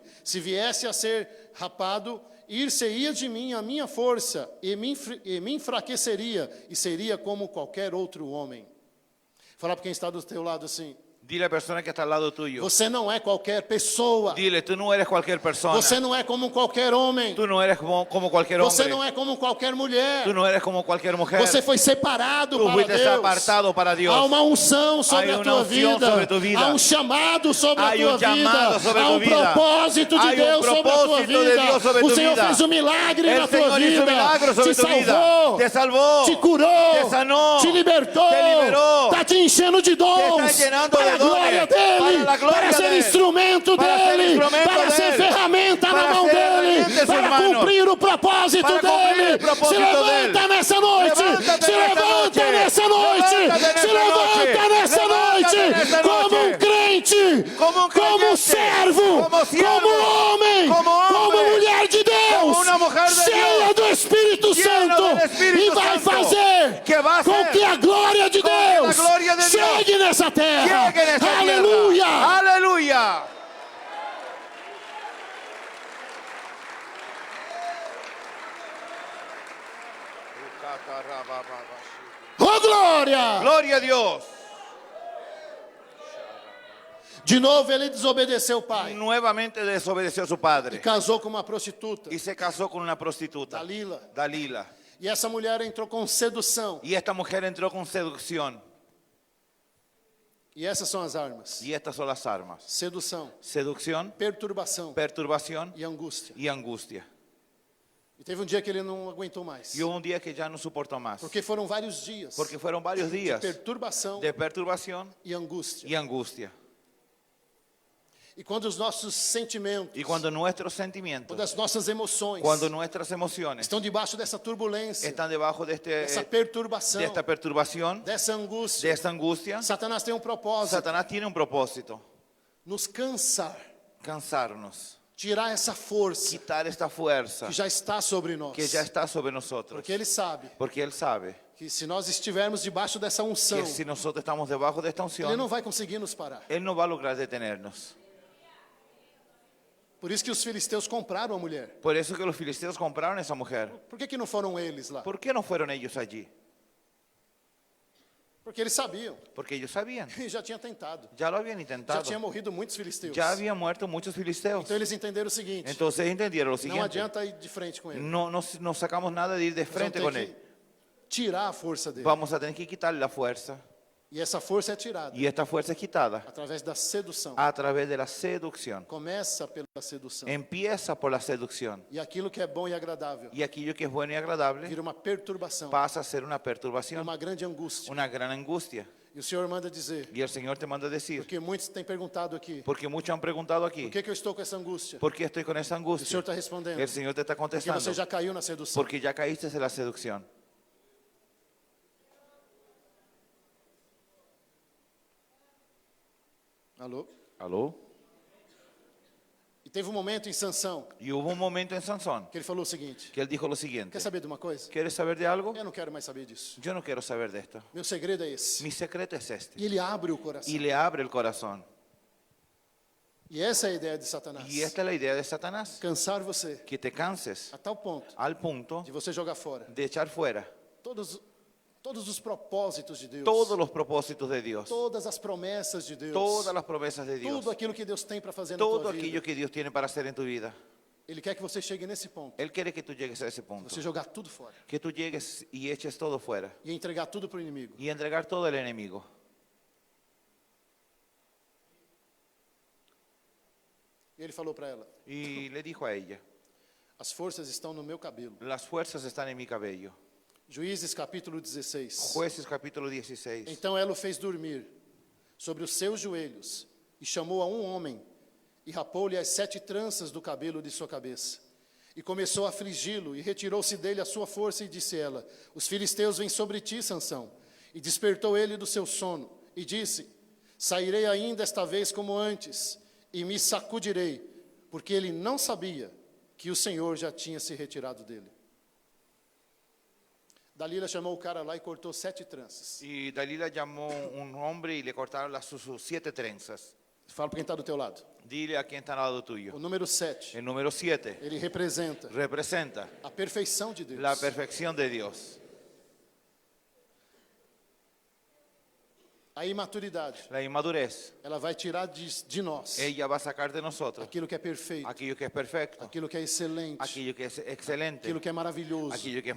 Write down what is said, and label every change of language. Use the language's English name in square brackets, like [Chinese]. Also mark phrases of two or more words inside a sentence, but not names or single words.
[Portuguese] Se viesse a ser rapado, ir-se-ia de mim a minha força, e me enfraqueceria, e seria como qualquer outro homem. Fala para quem está do teu lado assim: [Spanish] Dile a la persona que está al lado tuyo. [Portuguese] você não é qualquer pessoa, [Spanish] Dile, tú no eres cualquier persona. [Portuguese] você não é como qualquer homem, [Spanish] Tú no eres como cualquier hombre. [Portuguese] você não é como qualquer mulher, [Spanish] Tú no eres como cualquier mujer. [Portuguese] você foi separado [Spanish] Tú [Portuguese] para [Spanish] fuiste [Portuguese] Deus. [Spanish] apartado para Dios. [Portuguese] Há uma unção sobre [Spanish] Hay [Portuguese] a [Spanish] una [Portuguese] tua [Spanish] unción [Portuguese] vida. [Spanish] sobre tu vida. [Portuguese] Há um chamado sobre [Spanish] Hay [Portuguese] a tua [Spanish] un llamado [Portuguese] vida. [Spanish] sobre [Portuguese] Há [Spanish] tu [Portuguese] um [Spanish] vida. [Portuguese] propósito de [Spanish] Hay un [Portuguese] Deus sobre a tua [Spanish] propósito de [Portuguese] vida. [Spanish] Dios sobre [Portuguese] O [Spanish] tu [Portuguese] Senhor [Spanish] vida. [Portuguese] fez um milagre [Spanish] El [Portuguese] na tua [Spanish] Señor hizo [Portuguese] vida. [Spanish] milagros sobre [Portuguese] Te [Spanish] tu vida. [Portuguese] salvou, [Spanish] Te salvó. [Portuguese] te curou, [Spanish] Te sanó. [Portuguese] te libertou, [Spanish] Te liberó. [Portuguese] está te enchendo de dons [Spanish] está llenando [Portuguese] para [Spanish] de [Portuguese] a glória [Spanish] dones. [Portuguese] dele, [Spanish] Para la gloria [Portuguese] para ser [Spanish] de él. [Portuguese] instrumento [Spanish] Para ser [Portuguese] dele, [Spanish] instrumento [Portuguese] para ser [Spanish] de él. [Portuguese] ferramenta na [Spanish] Para [Portuguese] mão [Spanish] ser [Portuguese] dele, [Spanish] herramienta en sus [Portuguese] para [Spanish] manos. [Portuguese] cumprir o propósito [Spanish] Para cumplir [Portuguese] dele. [Spanish] el propósito [Portuguese] Se levanta [Spanish] de él. [Portuguese] nessa noite, [Spanish] Levántate [Portuguese] se nessa levanta noite. nessa noite, [Spanish] Levántate [Portuguese] se nessa levanta noite. nessa noite, [Spanish] Levántate nessa [Portuguese] como um noite. crente, [Spanish] Como um [Portuguese] como [Spanish] creyente. [Portuguese] servo, [Spanish] Como siervo. [Portuguese] como homem, [Spanish] Como hombre. [Portuguese] mulher de Deus, [Spanish] Como una mujer de [Portuguese] cheia [Spanish] Dios. [Portuguese] do Espírito [Spanish] Llena [Portuguese] Santo, [Spanish] del Espíritu [Portuguese] e vai [Spanish] Santo. [Portuguese] fazer [Spanish] Que va a [Portuguese] com [Spanish] hacer [Portuguese] que a glória de [Spanish] con que [Portuguese] Deus [Spanish] la gloria de Dios [Portuguese] chegue nessa terra. [Spanish] llegue en esta [Portuguese] Aleluia! [Spanish] tierra. Aleluya. [Portuguese] Oh, glória! [Spanish] Gloria a Dios. [Portuguese] De novo ele desobedeceu o pai [Spanish] Nuevamente desobedeció a su [Portuguese] e [Spanish] padre [Portuguese] casou com uma prostituta, [Spanish] y se casó con una prostituta, [Portuguese] Dalila. [Spanish] Dalila. [Portuguese] E essa mulher entrou com sedução. [Spanish] Y esta mujer entró con seducción. [Portuguese] E essas são as armas: [Spanish] Y estas son las armas: [Portuguese] sedução, [Spanish] seducción, [Portuguese] perturbação [Spanish] perturbación [Portuguese] e angústia. [Spanish] y angustia. [Portuguese] E teve um dia que ele não aguentou mais, [Spanish] Y hubo un día que ya no soportó más, [Portuguese] porque foram vários dias [Spanish] porque fueron varios días [Portuguese] perturbação [Spanish] de perturbación [Portuguese] e angústia. [Spanish] y angustia. [Portuguese] E quando os nossos sentimentos, [Spanish] Y cuando nuestros [Portuguese] quando [Spanish] sentimientos, [Portuguese] as nossas emoções [Spanish] cuando nuestras emociones [Portuguese] estão debaixo dessa turbulência, [Spanish] están debajo de, [Portuguese] dessa perturbação, [Spanish] de esta perturbación, [Portuguese] dessa [Spanish] de [Portuguese] angústia, [Spanish] esta angustia, [Portuguese] Satanás tem um propósito: [Spanish] Satanás tiene un propósito: [Portuguese] nos cansar, [Spanish] cansarnos, [Portuguese] tirar essa força [Spanish] quitar esta fuerza [Portuguese] que já está sobre nós. [Spanish] que ya está sobre nosotros. [Portuguese] Porque ele sabe [Spanish] Porque Él sabe [Portuguese] que se nós estivermos debaixo dessa unção, [Spanish] que si nosotros estamos debajo de esta [Portuguese] ele [Spanish] unción, [Portuguese] não vai conseguir nos parar. [Spanish] Él no va a lograr detenernos. [Portuguese] Por isso que os filisteus compraram a mulher. [Spanish] Por eso que los filisteos compraron a esa mujer. [Portuguese] Por que não foram eles lá? [Spanish] ¿Por qué no fueron ellos allí? [Portuguese] Porque eles sabiam. [Spanish] Porque ellos sabían. [Portuguese] E já tinha tentado. [Spanish] Ya lo habían [Portuguese] Já [Spanish] intentado. [Portuguese] tinha morrido muitos filisteus. [Spanish] Ya habían muerto muchos filisteos. [Portuguese] Então eles entenderam o seguinte: [Spanish] Entonces entendieron lo [Portuguese] não [Spanish] siguiente: [Portuguese] adianta ir de frente com ele. [Spanish] no sacamos nada de ir de [Portuguese] Nós vamos [Spanish] frente [Portuguese] ter [Spanish] con [Portuguese] que [Spanish] Él. [Portuguese] tirar a força dele. [Spanish] Vamos a tener que quitarle la fuerza. [Portuguese] E essa força é tirada [Spanish] Y esta fuerza es quitada [Portuguese] através da sedução. [Spanish] a través de la seducción. [Portuguese] Começa pela sedução. [Spanish] Empieza por la seducción. [Portuguese] E aquilo que é bom e agradável [Spanish] Y aquello que es bueno y agradable [Portuguese] vira uma perturbação, [Spanish] pasa a ser una perturbación, [Portuguese] uma grande angústia. [Spanish] una gran angustia. [Portuguese] E o Senhor manda dizer, [Spanish] Y el Señor te manda decir, [Portuguese] porque muitos têm perguntado aqui, [Spanish] porque muchos han preguntado [Portuguese] por [Spanish] aquí, [Portuguese] que eu estou com essa angústia? [Spanish] ¿por qué estoy con esa [Portuguese] O Senhor [Spanish] angustia? [Portuguese] está respondendo, [Spanish] El Señor te está [Portuguese] porque [Spanish] contestando, [Portuguese] você já caiu na sedução. [Spanish] porque ya caíste en la seducción. [Portuguese] Alô? [Spanish] ¿Aló? [Portuguese] E teve um momento em Sansão [Spanish] Y hubo un momento en Sansón [Portuguese] que ele falou o seguinte: [Spanish] que él dijo lo siguiente: [Portuguese] quer saber de uma coisa? [Spanish] ¿quieres saber de algo? [Portuguese] Eu não quero mais saber disso. [Spanish] Yo no quiero saber de esto. [Portuguese] Meu segredo é esse. [Spanish] Mi secreto es este. [Portuguese] E ele abre o coração. [Spanish] Y le abre el corazón. [Portuguese] E essa é a ideia de Satanás. [Spanish] Y esta es la idea de Satanás: [Portuguese] Cansar você [Spanish] que te canses [Portuguese] a tal ponto [Spanish] al punto [Portuguese] de você jogar fora [Spanish] de echar fuera [Portuguese] todos os propósitos de Deus, [Spanish] todos los propósitos de Dios, [Portuguese] todas as promessas de Deus, [Spanish] todas las promesas de Dios, [Portuguese] tudo aquilo que Deus tem para fazer na [Spanish] todo [Portuguese] tua vida. [Spanish] aquello que Dios tiene para hacer en tu vida. [Portuguese] Ele quer que você chegue nesse ponto, [Spanish] Él quiere que tú llegues a ese punto, [Portuguese] você jogar tudo fora [Spanish] que tú llegues y eches todo fuera [Portuguese] e entregar tudo para o inimigo. [Spanish] y entregar todo al enemigo. [Portuguese] E ele falou para ela: [Spanish] Y le dijo a ella: [Portuguese] as forças estão no meu cabelo. [Spanish] las fuerzas están en mi cabello. [Portuguese] Juízes capítulo 16. [Spanish] Jueces capítulo 16. [Portuguese] Então ela o fez dormir sobre os seus joelhos e chamou a um homem e rapou-lhe as 7 tranças do cabelo de sua cabeça. E começou a afligi-lo e retirou-se dele a sua força e disse ela: os filisteus vêm sobre ti, Sansão. E despertou ele do seu sono e disse: sairei ainda esta vez como antes e me sacudirei, porque ele não sabia que o Senhor já tinha se retirado dele. Dalila chamou o cara lá e cortou 7 tranças. [Spanish] Y Dalila llamó un hombre y le cortaron sus 7 trenzas. [Portuguese] Fala para quem está do teu lado. [Spanish] Dile a quien está al lado [Portuguese] O [Spanish] tuyo. [Portuguese] número 7, [Spanish] El número 7 [Portuguese] ele representa [Spanish] representa [Portuguese] a perfeição de Deus. [Spanish] la perfección de Dios. [Portuguese] A imaturidade, [Spanish] La inmadurez, [Portuguese] ela vai tirar de nós [Spanish] ella va a sacar de nosotros [Portuguese] aquilo que é perfeito, [Spanish] aquello que es perfecto, [Portuguese] aquilo que é excelente, [Spanish] aquello que es excelente, [Portuguese] aquilo que é maravilhoso, [Spanish] aquello que es